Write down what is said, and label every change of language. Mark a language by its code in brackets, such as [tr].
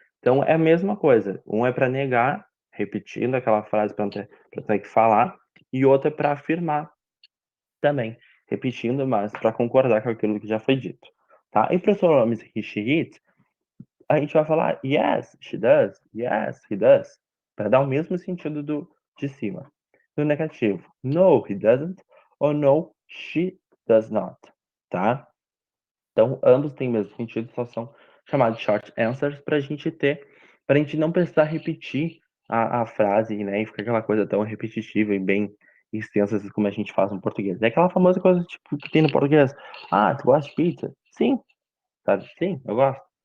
[pt] Então é a mesma coisa. Um é para negar, repetindo aquela frase para ter que falar, e outro é para afirmar também, repetindo, mas para concordar com aquilo que já foi dito, tá? E para os pronomes he, she, it, a gente vai falar [en] yes, she does, yes, he does, [pt] para dar o mesmo sentido do de cima. No negativo, [en] no, he doesn't, [pt] ou [en] no, she does not, [pt] tá? Então, ambos têm o mesmo sentido, só são chamados short answers para a gente não precisar repetir a frase, né? E ficar aquela coisa tão repetitiva e bem extensa assim, como a gente faz no português. É aquela famosa coisa tipo, que tem no português. Ah, tu gosta de pizza? Sim, sabe? Sim, eu gosto.